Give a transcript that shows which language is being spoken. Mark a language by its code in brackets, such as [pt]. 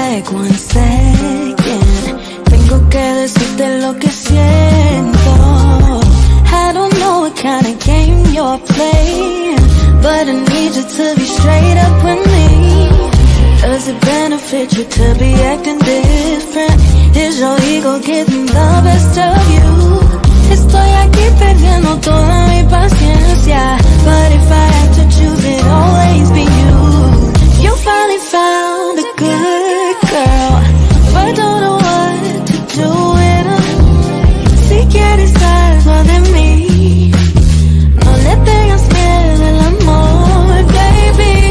[en] One second, [es] tengo que decirte lo que siento. [en] I don't know what kind of game you're playing, but I need you to be straight up with me. Does it benefit you to be acting different? Is your ego getting the best of you? [es] Estoy aquí perdiendo toda mi paciencia, [en] but if I had to choose, it'd always be you. You finally found a good girl, but don't know what to do with her. [es] Si quieres estar más de mí, no le tengas miedo al amor, baby.